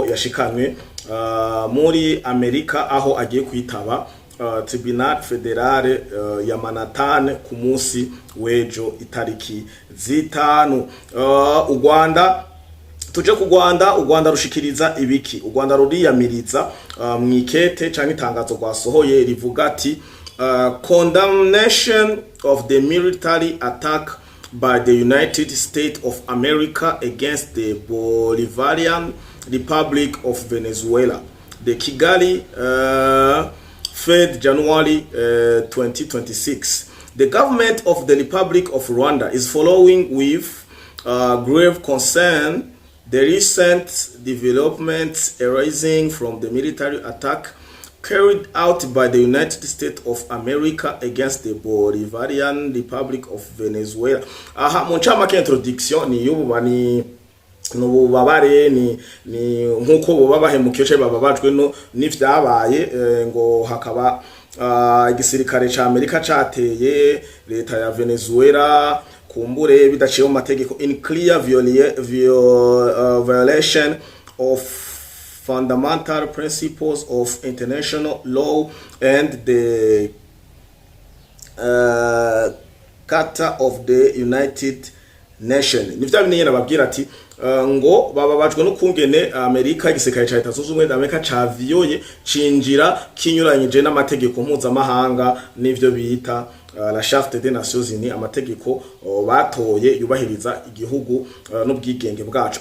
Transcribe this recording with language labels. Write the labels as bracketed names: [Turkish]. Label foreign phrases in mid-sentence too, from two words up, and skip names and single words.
[Rundi] yashikanywe muri Amerika aho agiye kwitaba Tribunal Federale ya Manhattan ku munsi wejo itariki zitanu. U Rwanda tuje ku Rwanda, u Rwanda rushikiriza ibiki? U Rwanda ruriyamiriza mwikete canke itangazo rwasohoye rivuga ati [English] condemnation of the military attack by the United States of America against the Bolivarian Republic of Venezuela. The Kigali Fed January 2026. The government of the Republic of Rwanda is following with grave concern the recent developments arising from the military attack carried out by the United States of America against the Bolivarian Republic of Venezuela. [Rundi] Aha mu ncamake introduction ni yubani n'ububabare ni nkuko bubabahemukiye cyo bababajwe no n'ivyabaye ngo hakaba igisirikare ca Amerika cateye leta ya Venezuela kumbure bidaciye mu mategeko [English] in clear violation of fundamental principles of international law and the Charter of the United Nations. [Rundi] Nivyo binyene babwira ati ngo bababajwe no kungene Amerika igisirikare ca Leta Zunze Ubumwe za Amerika caviyoye cinjira kinyuranyije n'amategeko mpuzamahanga n'ivyo bita [French] la Charte des Nations Unies, [Rundi] amategeko batoye yubahiriza igihugu n'ubwigenge bwacu.